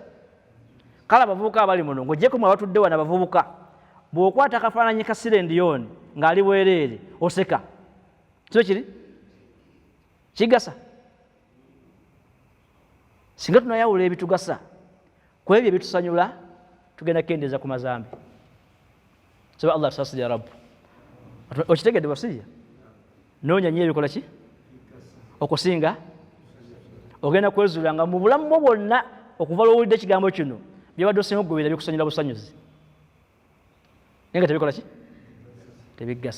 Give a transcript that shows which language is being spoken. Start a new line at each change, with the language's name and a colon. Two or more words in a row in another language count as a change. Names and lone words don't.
Ganda: Kale abavubuka abali muno ng'oggyeko mwe abatudde wano abavubuka, bw'okwata akafaananyi ka sirendiyoni ng'ali bwereere oseka, si bwe kiri? Kiggasa. Singa tunayawula ebitugasa ku ebyo ebitusanyula tugenda kukendeeza ku mazambi. Saba Allah
Arabic: tasiri ya Rabbu.
Ganda: Okitegedde wasiya? Noonya nnyo ebikola ki? Okusinga ogenda kwezuula nga mu bulamu bwo bwonna okuva lw'owulidde ekigambo kino byabadde osinga okugoberera bikusanyula busanyuzi naye nga tebikola ki? Tebiggasa.